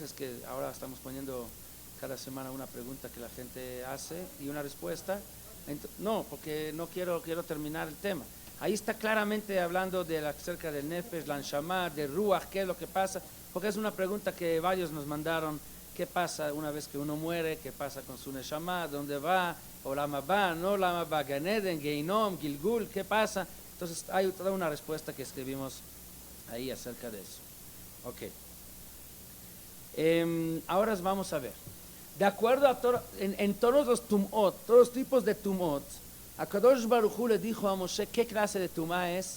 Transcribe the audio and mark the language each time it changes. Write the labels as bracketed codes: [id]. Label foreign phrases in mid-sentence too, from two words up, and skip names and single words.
[es] Es que ahora estamos poniendo cada semana una pregunta que la gente hace y una respuesta. No, porque no quiero terminar el tema. Ahí está claramente hablando acerca del Nefesh, la Neshama, de Ruach, qué es lo que pasa, porque es una pregunta que varios nos mandaron. ¿Qué pasa una vez que uno muere? ¿Qué pasa con su Neshama? ¿Dónde va? [he] עולם הבא, no עולם הבא, גן עדן, גיהנום, גלגול, [es] ¿qué pasa? Entonces hay toda una respuesta que escribimos ahí acerca de eso. Ok. Ahora vamos a ver. De acuerdo a en todos los tumot, todos los tipos de tumot, [he] הקדוש ברוך הוא [es] le dijo a Moshe qué clase de tumá es.